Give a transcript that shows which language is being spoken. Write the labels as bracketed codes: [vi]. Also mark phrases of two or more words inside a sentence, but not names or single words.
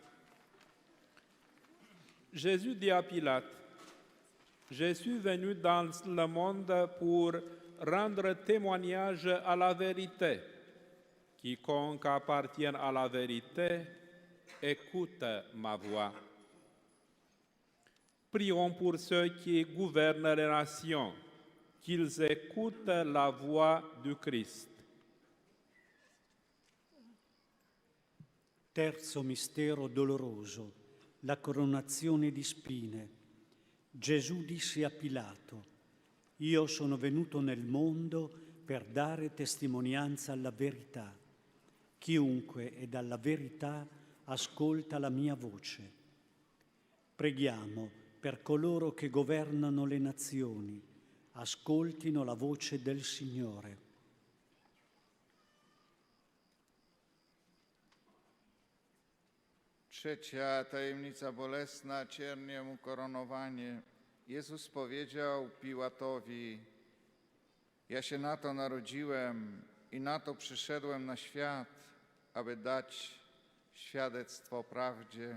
[fr] Jésus dit à Pilate, « Je suis venu dans le monde pour rendre témoignage à la vérité. Quiconque appartient à la vérité, écoute ma voix. » Prions pour ceux qui gouvernent les nations, qu'ils écoutent la voix du Christ. [it] Terzo mistero doloroso, la coronazione di spine. Gesù disse a Pilato, «Io sono venuto nel mondo per dare testimonianza alla verità. Chiunque è dalla verità ascolta la mia voce». Preghiamo per coloro che governano le nazioni, ascoltino la voce del Signore. [pl] Trzecia tajemnica bolesna, cierniem ukoronowanie. Jezus powiedział Piłatowi, ja się na to narodziłem i na to przyszedłem na świat, aby dać świadectwo prawdzie.